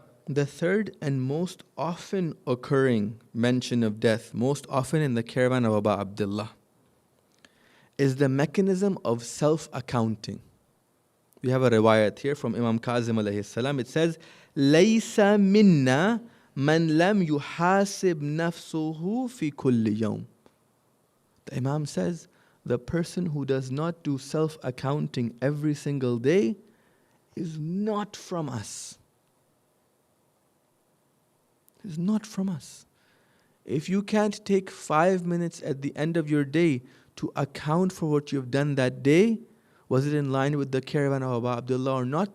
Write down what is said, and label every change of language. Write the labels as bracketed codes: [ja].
[en] The third and most often occurring mention of death, most often in the caravan of Abu Abdullah, is the mechanism of self-accounting. We have a riwayat here from Imam Kazim alayhi salam. It says, [ar] لَيْسَ مِنَّا مَنْ لَمْ يُحَاسِبْ نَفْسُهُ فِي كُلِّ يَوْمٍ. [en] The Imam says, the person who does not do self-accounting every single day is not from us. Is not from us. If you can't take 5 minutes at the end of your day to account for what you've done that day, was it in line with the caravan of Abu Abdullah or not?